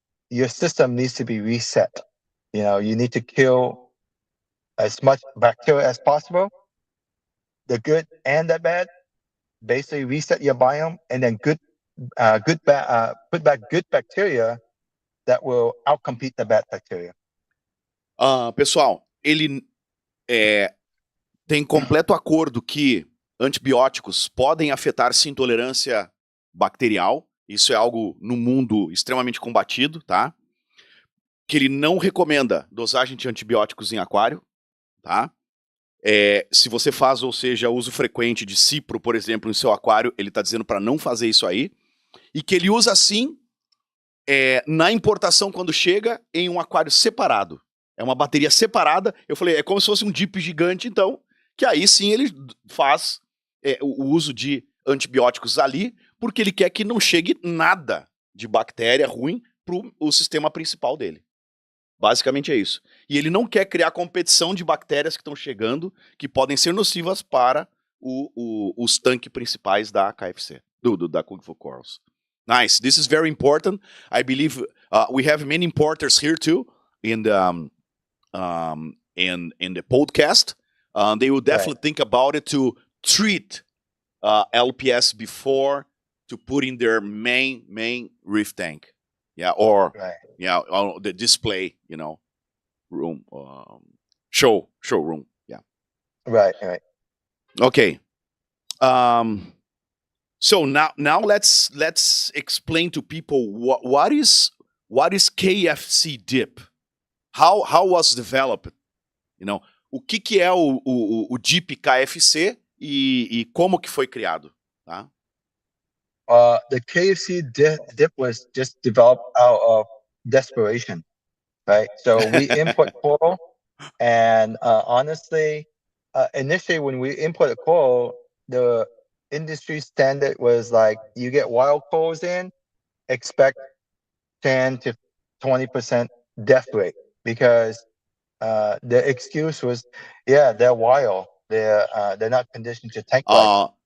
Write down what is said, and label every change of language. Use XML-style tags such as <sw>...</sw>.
<en>Your system needs to be reset. You need to kill as much bacteria as possible, the good and the bad. Basically, reset your biome, and then put back good bacteria that will outcompete the bad bacteria.</en> <pt>Pessoal, ele tem completo acordo que antibióticos podem afetar sim intolerância bacterial. Isso é algo no mundo extremamente combatido, tá? Que ele não recomenda dosagem de antibióticos em aquário, tá? Se você faz, ou seja, uso frequente de cipro, por exemplo, em seu aquário, ele está dizendo para não fazer isso aí. E que ele usa sim na importação quando chega em um aquário separado. É uma bateria separada. Eu falei, é como se fosse um DIP gigante, então, que aí sim ele faz o uso de antibióticos ali, porque ele quer que não chegue nada de bactéria ruim pro sistema principal dele. Basicamente é isso. E ele não quer criar competição de bactérias que estão chegando, que podem ser nocivas para os tanques principais da KFC, da Kung Fu Corals.</pt> <en>Nice. This is very important. I believe we have many importers here too in the podcast. They will definitely think about it to treat LPS before to put in their main reef tank. Or on the display, room, showroom. Right. Okay. So now let's explain to people what is KFC dip. How was developed?</en> <pt>O que é o DIP KFC e como que foi criado, tá?</pt> <en>The KFC dip was just developed out of desperation, right? So we import coral, and honestly, initially when we imported coral, the industry standard was like, you get wild corals in, expect 10 to 20% death rate, because the excuse was, they're wild, they're not conditioned to tank life.</en>